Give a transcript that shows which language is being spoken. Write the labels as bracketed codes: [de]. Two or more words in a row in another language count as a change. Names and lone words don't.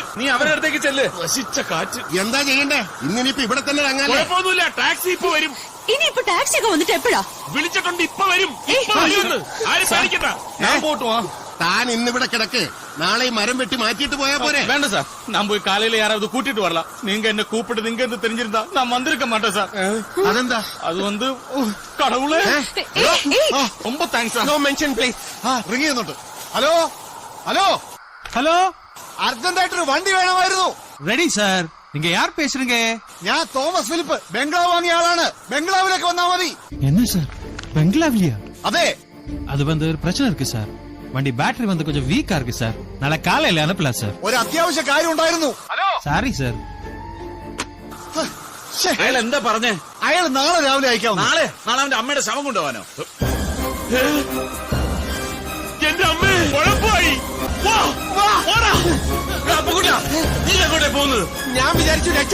[ml] നീ അവരുടെ അടുത്തേക്ക് ചെല്ല്. നശിച്ച കാറ്റ്. എന്താ ചെയ്യണ്ടേ? ഇന്നിനിപ്പോ ഇവിടെ തന്നെ കുഴപ്പമൊന്നുമില്ല, ടാക്സി ഇപ്പൊ വരും. ഇനിയിപ്പൊ ടാക്സി ഒക്കെ വന്നിട്ട് എപ്പോഴാ? വിളിച്ചിട്ടുണ്ട്, ഇപ്പൊ വരും. ആരും പേടിക്കണ്ട. ഞാൻ പോട്ടുവാ. താൻ ഇന്നിവിടെ കിടക്ക്. നാളെ ഈ മരം വെട്ടി മാറ്റിയിട്ട് പോയാ പോരെ? വേണ്ട സാർ, ഞാൻ പോയി കാലയിൽ [ta] யாராவது கூட்டிட்டு வரலாம். நீங்க என்ன கூப்பிட்டு நீங்க இருந்து தெரிஞ்சிருந்தா நான் வந்திருக்க மாட்டேன் சார். [ml] അതെന്താ? [ta] அது வந்து கடவுளே, ரொம்ப தேங்க்ஸ். [en] no mention please. [ml] റിങ് ചെയ്യുന്നുണ്ട്. [en] hello hello [ta] ஹலோ, [ml] അർജന്റായിട്ടൊരു വണ്ടി വേണമായിരുന്നു. [ta] ரெடி சார். நீங்க யார் பேசுறீங்க? [ml] ഞാൻ തോമസ് ഫിലിപ്പ്, ബംഗ്ലാവ് വാങ്ങിയ ആളാണ്. ബംഗ്ലാവിലേക്ക് വന്നാ മതി. [ta] என்ன சார், பெங்களாவிலியா? [ml] അതെ, [ta] அது வந்து ஒரு பிரச்சனை இருக்கு சார். வண்டி பேட்டரி வந்து கொஞ்சம் வீக்கா இருக்கு சார். நாளை காலையில அனுப்பலாம் சார். [ml] ഒരു അത്യാവശ്യ കാര്യം ഉണ്ടായിരുന്നു. [en] sorry sir. [ml] അയാൾ എന്താ പറഞ്ഞേ? അയാൾ നാളെ രാവിലെ അയക്കാവുന്നു. നാളെ അവന്റെ അമ്മയുടെ ശവം കൊണ്ടുപോകാനോ? എന്റെ അമ്മേ, കുഴപ്പമായി. നീ എങ്ങോട്ടേ പോകുന്നത്? ഞാൻ വിചാരിച്ചു രക്ഷപ്പെടാനായിരിക്കും.